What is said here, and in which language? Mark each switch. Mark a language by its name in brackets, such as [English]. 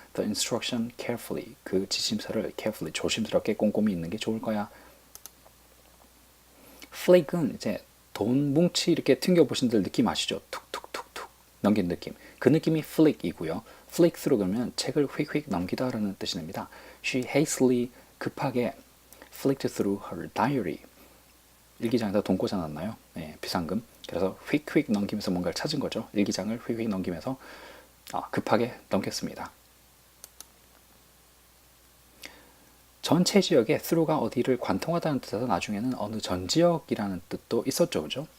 [English] the instruction carefully, [Korean] 그 지침서를 carefully, 조심스럽게 꼼꼼히 읽는 게 좋을 거야. 플레이크는 이제 돈 뭉치 이렇게 튕겨보신 들 느낌 아시죠? 툭툭툭툭 넘긴 느낌. 그 느낌이 플릭이고요. 플릭 through 그러면 책을 휙휙 넘기다라는 뜻이 됩니다. [English] She hastily [Korean] 급하게 [English] flicked through her diary. [Korean] 일기장에다 돈 꽂아놨나요? 네, 비상금. 그래서 휙휙 넘기면서 뭔가를 찾은 거죠. 일기장을 휙휙 넘기면서 급하게 넘겼습니다. 전체 지역에 through가 어디를 관통하다는 뜻에서 나중에는 어느 전 지역이라는 뜻도 있었죠. 그죠?